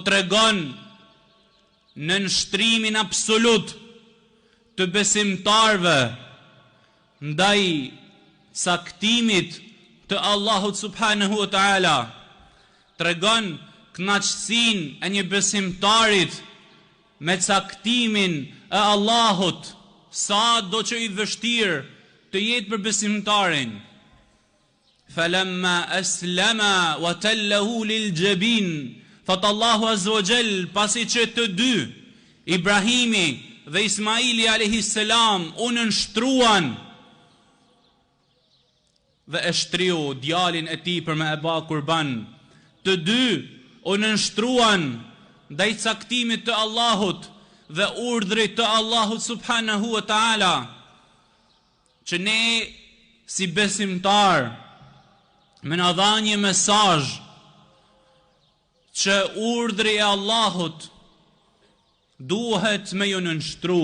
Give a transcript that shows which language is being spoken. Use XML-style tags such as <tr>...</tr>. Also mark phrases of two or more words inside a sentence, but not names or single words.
<sq>tregon në nështrimin absolut të besimtarve ndaj caktimit të Allahut</sq> <ar>سبحانه وتعالى,</ar> <sq>tregon kënaqësinë e një besimtarit me caktimin e Allahut, sa do që i vështirë të jetë për besimtarin.</sq> <ar>فلما أسلما وتله للجبين,</ar> <sq>thot Allahu</sq> <ar>عز وجل,</ar> <sq>pasi që të dy, Ibrahimi dhe Ismaili</sq> <ar>عليه السلام,</ar> <sq>u nënshtruan dhe e shtriu djalin e tij për me e bë kurban. Të dy u nënshtruan ndaj caktimit të Allahut dhe urdhrit të Allahut</sq> <ar>سبحانه وتعالى,</ar> <sq>që ne si besimtar me na dhanë një mesazh që urdhri i Allahut duhet me ju nënshtru.</sq>